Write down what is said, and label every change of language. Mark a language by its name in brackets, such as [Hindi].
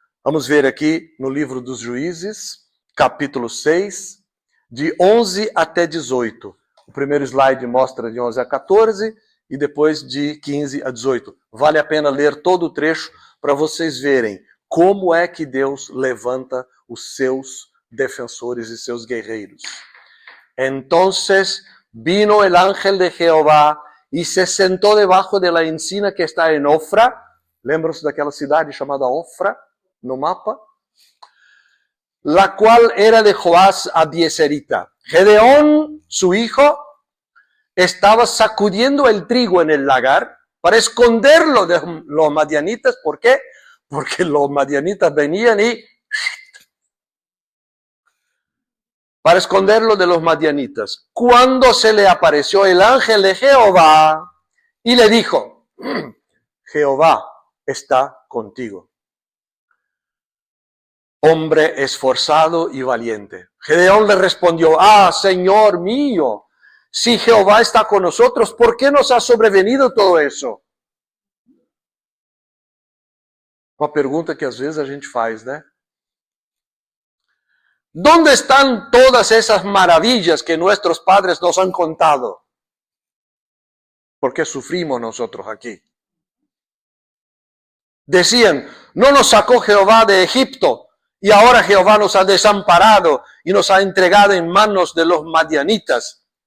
[Portuguese] Vamos ver aqui no livro dos Juízes, capítulo 6, de 11 até 18. O primeiro slide mostra de 11 a 14 e depois de 15 a 18. Vale a pena ler todo o trecho para vocês verem como é que Deus levanta os seus defensores e seus guerreiros. [Spanish] Entonces vino el ángel de Jehová y se sentó debajo de la encina que está en Ofra, [Portuguese] Lembram-se daquela cidade chamada Ofra, no mapa? [Spanish] La cual era de Joás Abieserita. Gedeón, su hijo, estaba sacudiendo el trigo en el lagar para esconderlo de los madianitas. ¿Por qué? Porque los madianitas venían y... para esconderlo de los madianitas. Cuando se le apareció el ángel de Jehová y le dijo, Jehová está contigo, hombre esforzado y valiente. Gedeón le respondió, Señor mío, si Jehová está con nosotros, ¿por qué nos ha sobrevenido todo eso? [Portuguese] Uma pergunta que às vezes a gente faz, né? [Spanish] ¿Dónde están todas esas maravillas que nuestros padres nos han contado? ¿Por qué sufrimos nosotros aquí? Decían, no nos sacó Jehová de Egipto y ahora Jehová nos ha desamparado y nos ha entregado en manos de los madianitas.